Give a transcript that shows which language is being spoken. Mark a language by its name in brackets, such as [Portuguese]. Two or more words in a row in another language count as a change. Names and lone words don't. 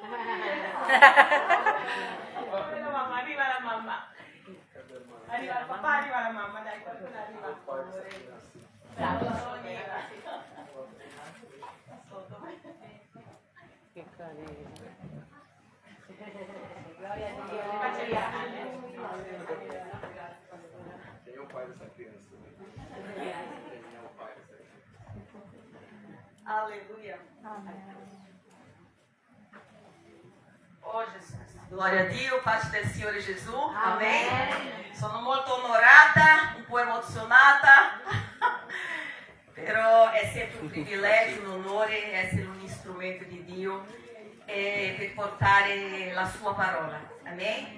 [Italian] Oh, mamma, arriva la mamma. Arriva il papà, arriva la mamma, dai, qualcuno arriva. Bravo, che carino. Gloria a Dio. Faccia gli [Portuguese] Quem é o pai dessa criança? Aleluia. Oh Jesus. [Italian] Glória a Dio, pace del Signore Gesù. Amen. Sono molto onorata, un po' emozionata, però è sempre un privilegio, un onore essere un strumento di Dio per portare la sua parola. Amen.